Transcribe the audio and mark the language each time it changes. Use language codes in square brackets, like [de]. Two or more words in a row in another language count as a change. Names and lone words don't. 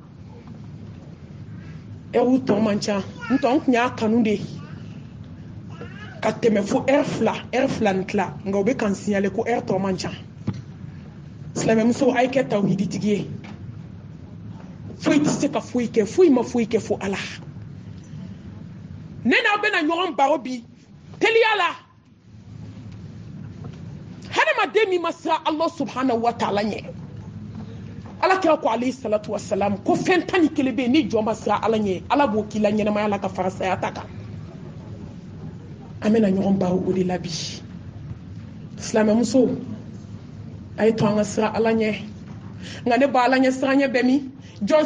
[bm] heure tɔ man ca n tun y'a kanu de ka tɛmɛ fo heure fila ni tila nka u bɛ kan signale ko heure tɔ man ca silamɛmuso a ye kɛ tawhiditigi ye foyi tɛ se ka foyi kɛ foyi ma foyi kɛ fo ala ne n'aw bɛna ɲɔgɔn baro bi teliya la hadamaden min ma siran [ar] الله سبحانه وتعالى [bm] ɲɛ ala kira ko [ar] عليه الصلاة والسلام [bm] ko fɛn 11 bɛ yen ni jɔn ma siran ala ɲɛ ala b'o k'i la ɲɛnamaya la ka fara saya ta kan an bɛna ɲɔgɔn baro o de la bi silamɛmuso a ye to an ka siran ala ɲɛ nka ne ba ala ɲɛ siran ɲɛ bɛ min jɔn